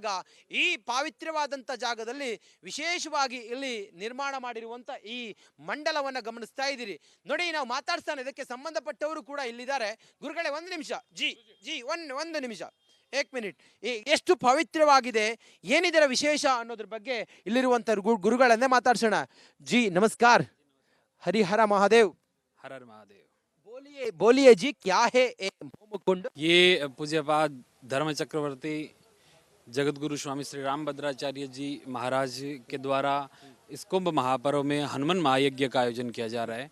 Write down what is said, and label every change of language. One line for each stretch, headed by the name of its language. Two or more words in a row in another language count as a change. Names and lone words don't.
Kannada: ಈ ಪಾವಿತ್ರ್ಯವಾದಂಥ ಜಾಗದಲ್ಲಿ ವಿಶೇಷವಾಗಿ ಇಲ್ಲಿ ನಿರ್ಮಾಣ ಮಾಡಿರುವಂಥ ಈ ಮಂಡಲವನ್ನು ಗಮನಿಸ್ತಾ ಇದ್ದೀರಿ ನೋಡಿ. ನಾವು ಮಾತಾಡ್ತಾನೆ, ಇದಕ್ಕೆ ಸಂಬಂಧಪಟ್ಟವರು ಕೂಡ ಇಲ್ಲಿದ್ದಾರೆ. ಗುರುಗಳೇ, ಒಂದು ನಿಮಿಷ, ಒಂದು ನಿಮಿಷ, 1 ಮಿನಿಟ್. ಎಷ್ಟು ಪವಿತ್ರವಾಗಿದೆ, ಏನಿದರ ವಿಶೇಷ ಅನ್ನೋದ್ರ ಬಗ್ಗೆ ಇಲ್ಲಿರುವಂಥ ಗುರುಗಳನ್ನೇ ಮಾತಾಡ್ಸೋಣ. ಜಿ ನಮಸ್ಕಾರ.
Hindi: हरिहर महादेव। हर हर महादेव। बोलिए जी, क्या है होमकुंड? ये पूज्यपाद धर्म चक्रवर्ती जगत गुरु स्वामी श्री रामभद्राचार्य जी महाराज के द्वारा इस कुंभ महापर्व में हनुमान महायज्ञ का आयोजन किया जा रहा है।